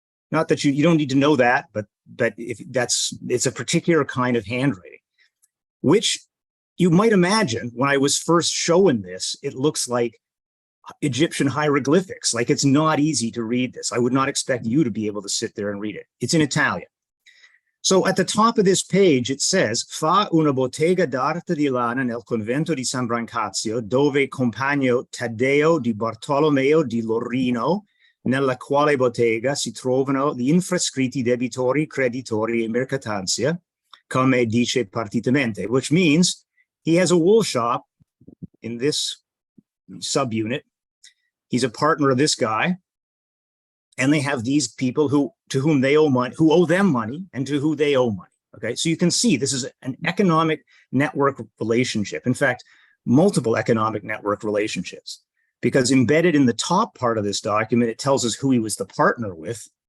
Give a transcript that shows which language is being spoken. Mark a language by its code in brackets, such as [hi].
[en] Not that you don't need to know that, but it's a particular kind of handwriting, which you might imagine when I was first showing this, it looks like Egyptian hieroglyphics. Like, it's not easy to read this. I would not expect you to be able to sit there and read it. It's in Italian. So at the top of this page, it says, [it] fa una bottega d'arte di lana nel convento di San Brancazio, dove compagno Taddeo di Bartolomeo di Lorino, nella quale bottega si trovano gli infrascritti debitori, creditori e mercatanzia, come dice partitamente, [en] which means he has a wool shop in this subunit. He's a partner of this guy. And they have these people to whom they owe money, who owe them money, and to who they owe money. Okay, so you can see this is an economic network relationship. In fact, multiple economic network relationships, because embedded in the top part of this document, it tells us who he was the partner with.